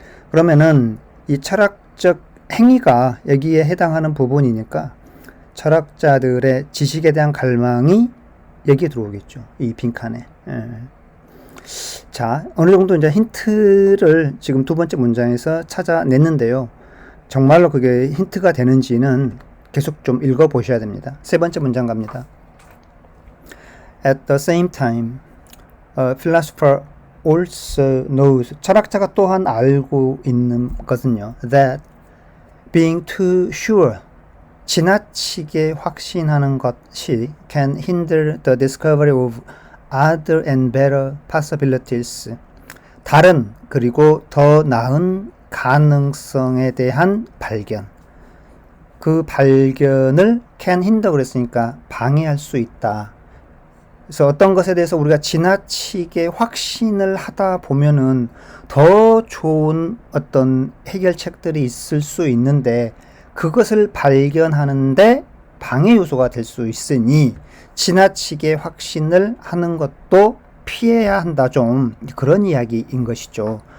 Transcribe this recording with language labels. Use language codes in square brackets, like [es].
[ko] 그러면은 이 철학적 행위가 여기에 해당하는 부분이니까 철학자들의 지식에 대한 갈망이 여기에 들어오겠죠. 이 빈칸에. 자, 어느 정도 이제 힌트를 지금 두 번째 문장에서 찾아냈는데요. 정말로 그게 힌트가 되는지는 계속 좀 읽어보셔야 됩니다. 세 번째 문장 갑니다. [en] At the same time, a philosopher also knows, 철학자가 또한 알고 있는 것은요, that being too sure, 지나치게 확신하는 것이 can hinder the discovery of other and better possibilities, 다른 그리고 더 나은 가능성에 대한 발견, 그 발견을 can hinder 그랬으니까 방해할 수 있다. [ko] 그래서 어떤 것에 대해서 우리가 지나치게 확신을 하다 보면은 더 좋은 어떤 해결책들이 있을 수 있는데 그것을 발견하는데 방해 요소가 될 수 있으니 지나치게 확신을 하는 것도 피해야 한다, 좀 그런 이야기인 것이죠.